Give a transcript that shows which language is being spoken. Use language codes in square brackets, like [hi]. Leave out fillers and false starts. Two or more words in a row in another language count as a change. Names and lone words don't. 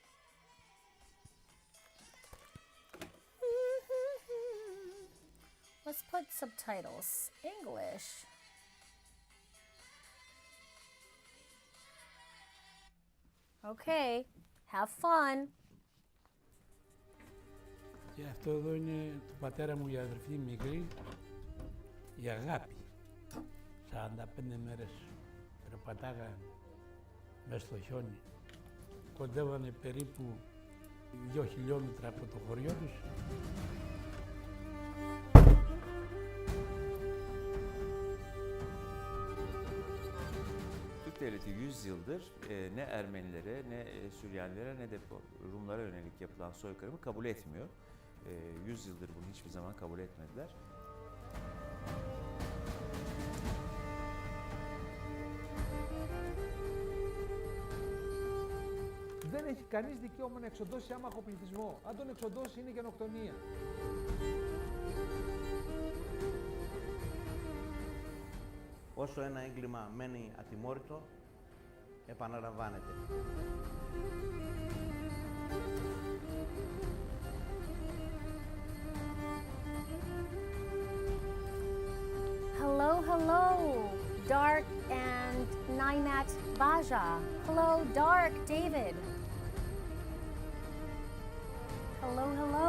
[en] Let's put subtitles. English. Okay. Have fun. [el] Και αυτό εδώ είναι του πατέρα μου η αδερφή μικρή, η Αγάπη. 45 μέρες περπατάγα μες στο χιόνι. Κοντεύανε περίπου 2 χιλιόμετρα από το χωριό τους. [tr] Türk devleti 100 yıldır ne Ermenilere, ne Süryanilere, ne de Rumlara yönelik yapılan soykırımı kabul etmiyor. 100 yıldır bunu hiçbir zaman kabul etmediler. [el] Δεν έχει κανείς δικαίωμα να εξοντώσει άμαχο πληθυσμό. Αν τον εξοντώσει είναι γενοκτονία. Όσο ένα έγκλημα μένει ατιμόρυτο, επαναλαμβάνεται. [en] Hello, hello, Dark and Naimat Baja. Hello, Dark David. Hello, hello.